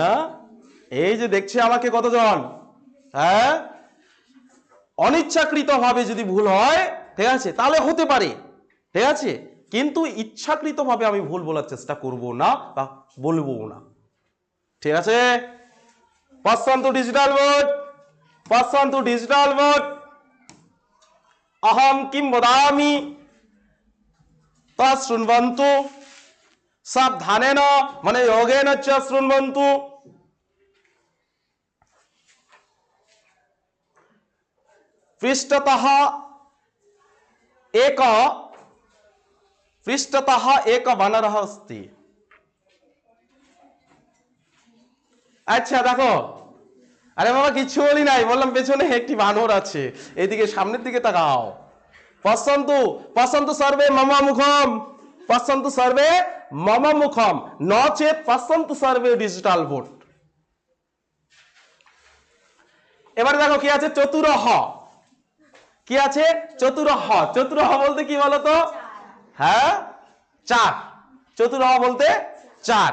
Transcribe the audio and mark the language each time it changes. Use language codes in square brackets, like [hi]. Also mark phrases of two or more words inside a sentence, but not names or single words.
[bn] এই যে দেখছে আমাকে কতজন, হ্যাঁ, অনিচ্ছাকৃত ভাবে যদি ভুল হয়, ঠিক আছে, তাহলে হতে পারে, ঠিক আছে, কিন্তু ইচ্ছাকৃত ভাবে আমি ভুল বলার চেষ্টা করব না বা বলবো না, ঠিক আছে। [sa] পশ্যন্তু [en] digital board, [sa] পশ্যন্তু [en] digital board, [sa] अहम किम वदामि तच्छृण्वन्तु सावधानेन माने योगेन च शृण्वन्तु। पृष्ठतः एक वानरः अस्ति। [hi] अच्छा देखो, [bn] আরে বাবা কিছু বলি নাই, বললাম পেছনে একটি বানর আছে, এইদিকে সামনের দিকে তাকাও। [sa] পশ্যন্তু পশ্যন্তু সর্বে মম মুখম, পশ্যন্তু সর্বে মম মুখম নচেত পশ্যন্তু সর্বে [en] digital board. [bn] এবারে দেখো কি আছে, চতুরহ, কি আছে, চতুরহ। চতুরহ বলতে কি বলতো? হ্যাঁ, চার। চতুরহ বলতে চার।